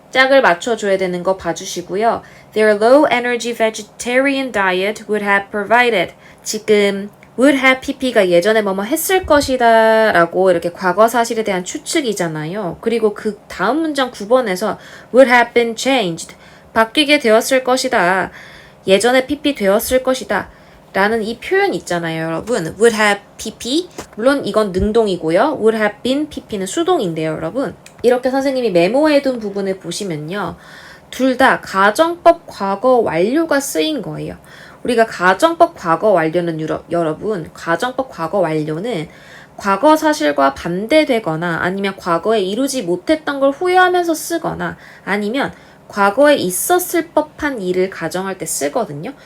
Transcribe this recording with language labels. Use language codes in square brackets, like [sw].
[ko] 짝을 맞춰줘야 되는 거 봐주시고요. [en] Their low energy vegetarian diet would have provided. [ko] 지금 [en] would have pp [ko] 가 예전에 뭐뭐 했을 것이다 라고 이렇게 과거 사실에 대한 추측이잖아요. 그리고 그 다음 문장 9번에서 [en] would have been changed. [ko] 바뀌게 되었을 것이다. 예전에 pp 되었을 것이다. 라는 이 표현 있잖아요, 여러분. [en] would have pp. [ko] 물론 이건 능동이고요. [en] would have been pp [ko] 는 수동인데요, 여러분. 이렇게 선생님이 메모해둔 부분을 보시면요. 둘 다 가정법 과거 완료가 쓰인 거예요. 우리가 가정법 과거 완료는 여러분, 가정법 과거 완료는 과거 사실과 반대되거나 아니면 과거에 이루지 못했던 걸 후회하면서 쓰거나 아니면 과거에 있었을 법한 일을 가정할 때 쓰거든요.